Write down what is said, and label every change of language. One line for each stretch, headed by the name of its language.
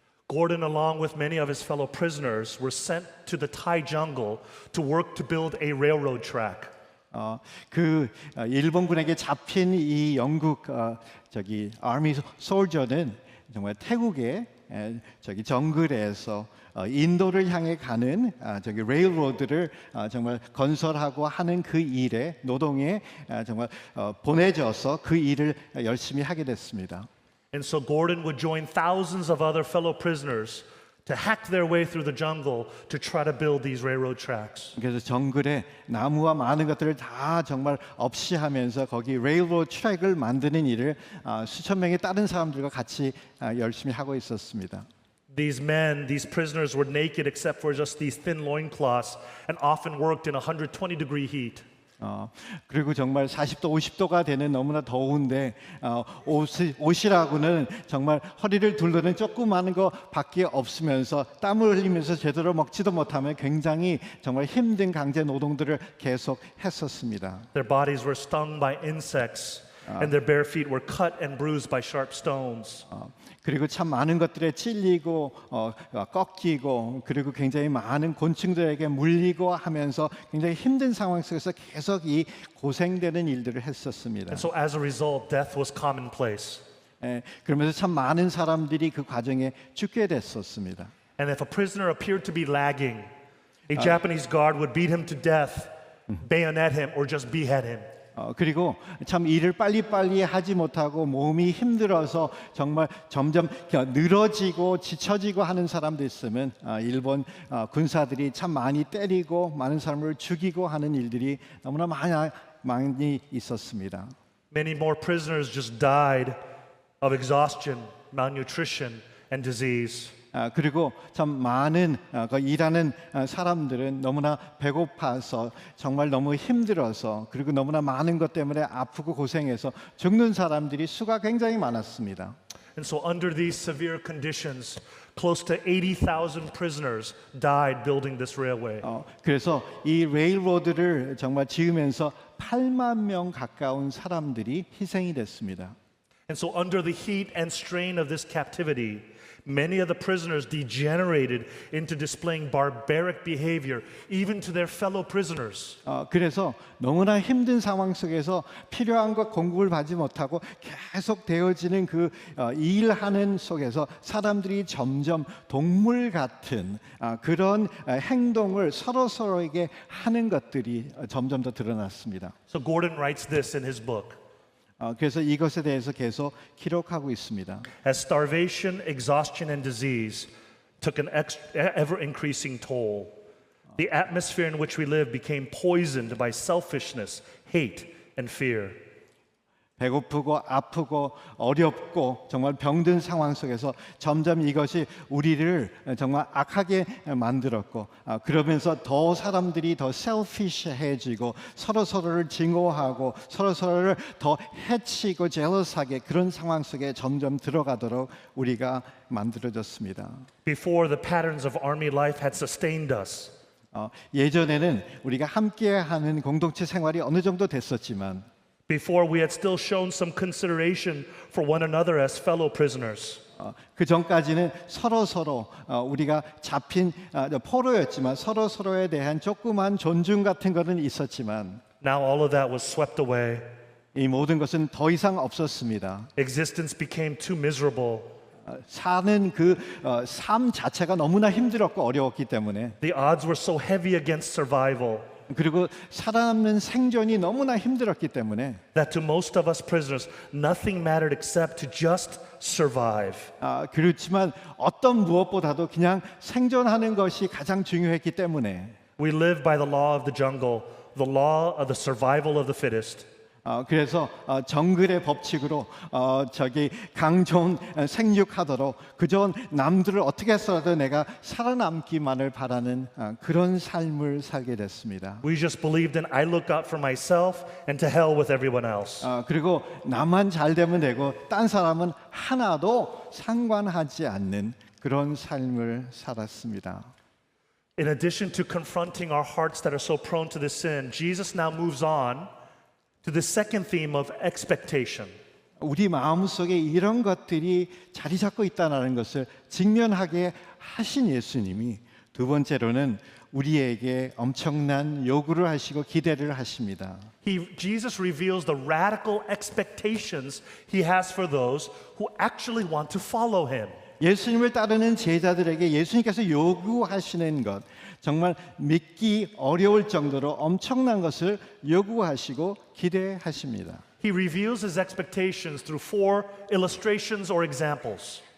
English: Gordon, along with many of his fellow prisoners, were sent to the Thai jungle to work to build a railroad track.
Korean: 그 일본군에게 잡힌 이 영국 아미 솔저는 정말 태국의 저기 정글에서 인도를 향해 가는 저기 레일로드를 정말 건설하고 하는 그 일에 노동에 정말 보내져서 그 일을 열심히 하게 됐습니다.
English: And so Gordon would join thousands of other fellow prisoners to hack their way through the jungle to try to build these railroad tracks.
Korean: 그래서 정글에 나무와 많은 것들을 다 정말 없이 하면서 거기 레일로드 트랙을 만드는 일을 수천 명의 다른 사람들과 같이 열심히 하고 있었습니다.
English: These men, these prisoners were naked except for just these thin loincloths and often worked in 120-degree heat.
Korean: 그리고 정말 40도, 50도가 되는 너무나 더운데 옷이라고는 정말 허리를 둘러는 조그마한 거 밖에 없으면서 땀을 흘리면서 제대로 먹지도 못하면 굉장히 정말 힘든 강제 노동들을 계속 했었습니다.
English: Their bodies were stung by insects and their bare feet were cut and bruised by sharp stones.
Korean: 그리고 참 많은 것들에 찔리고 꺾이고 그리고 굉장히 많은 곤충들에게 물리고 하면서 굉장히 힘든 상황 속에서 계속 이 고생되는 일들을 했었습니다.
English: And so as a result, death was commonplace.
Korean: 그러면서 참 많은 사람들이 그 과정에 죽게 됐었습니다.
English: And if a prisoner appeared to be lagging, a Japanese guard would beat him to death, bayonet him, or just behead him.
Korean: 그리고 참 일을 빨리빨리 하지 못하고 몸이 힘들어서 정말 점점 늘어지고 지쳐지고 하는 사람도 있으면 일본 군사들이 참 많이 때리고 많은 사람을 죽이고 하는 일들이 너무나 많이 있었습니다.
English: Many more prisoners just died of exhaustion, malnutrition, and disease.
Korean: 그리고 참 많은 일하는 사람들은 너무나 배고파서 정말 너무 힘들어서 그리고 너무나 많은 것 때문에 아프고 고생해서 죽는 사람들이 수가 굉장히 많았습니다.
English: And so under these severe conditions, close to 80,000 prisoners died building this railway.
Korean: 그래서 이 레일로드를 정말 지으면서 8만 명 가까운 사람들이 희생이 됐습니다.
English: And so under the heat and strain of this captivity, many of the prisoners degenerated into displaying barbaric behavior even to their fellow prisoners.
Korean: 그래서 너무나 힘든 상황 속에서 필요한 것 공급을 받지 못하고 계속 되어지는 그 일하는 속에서 사람들이 점점 동물 같은 그런 행동을 서로에게 하는 것들이 점점 더 드러났습니다.
English: So Gordon writes this in his book.
Korean: 그래서 이것에 대해서 계속 기록하고 있습니다.
English: As starvation, exhaustion, and disease took an ever-increasing toll, the atmosphere in which we live became poisoned by selfishness, hate, and fear.
Korean: 배고프고 아프고 어렵고 정말 병든 상황 속에서 점점 이것이 우리를 정말 악하게 만들었고 그러면서 더 사람들이 더 셀피시해지고 서로를 증오하고 서로를 더 해치고 제러스하게 그런 상황 속에 점점 들어가도록 우리가 만들어졌습니다.
English: Before, the patterns of army life had sustained us.
Korean: 예전에는 우리가 함께하는 공동체 생활이 어느 정도 됐었지만
English: Before, we had still shown some consideration for one another as fellow prisoners.
Korean: 그 전까지는 서로 우리가 잡힌 포로였지만 서로에 대한 조그만 존중 같은 것은 있었지만
English: Now all of that was swept away.
Korean: 이 모든 것은 더 이상 없었습니다.
English: Existence became too miserable.
Korean: 사는 그 삶 자체가 너무나 힘들었고 어려웠기 때문에
English: The odds were so heavy against survival
Korean: 그리고 살아남는 생존이 너무나 힘들었기 때문에
English: that to most of us prisoners, nothing mattered except to just survive.
Korean: 그렇지만 어떤 무엇보다도 그냥 생존하는 것이 가장 중요했기 때문에
English: We live by the law of the jungle, the law of the survival of the fittest.
Korean: 그래서 정글의 법칙으로 강존 생육하도록 그저 남들을 어떻게 해서라도 내가 살아남기만을 바라는 그런 삶을 살게 됐습니다.
English: We just believed in I look out for myself and to hell with everyone else.
Korean: 그리고 나만 잘 되면 되고 딴 사람은 하나도 상관하지 않는 그런 삶을 살았습니다.
English: In addition to confronting our hearts that are so prone to this sin, Jesus now moves on to the second theme of expectation.
Korean: 우리 마음속에 이런 것들이 자리 잡고 있다는 것을 직면하게 하신 예수님이 두 번째로는 우리에게 엄청난 요구를 하시고 기대를 하십니다.
English: Jesus reveals the radical expectations he has for those who actually want to follow him.
Korean: 예수님을 따르는 제자들에게 예수님께서 요구하시는 것 정말 믿기 어려울 정도로 엄청난 것을 요구하시고 기대하십니다.
English: He reveals his expectations through four illustrations or examples.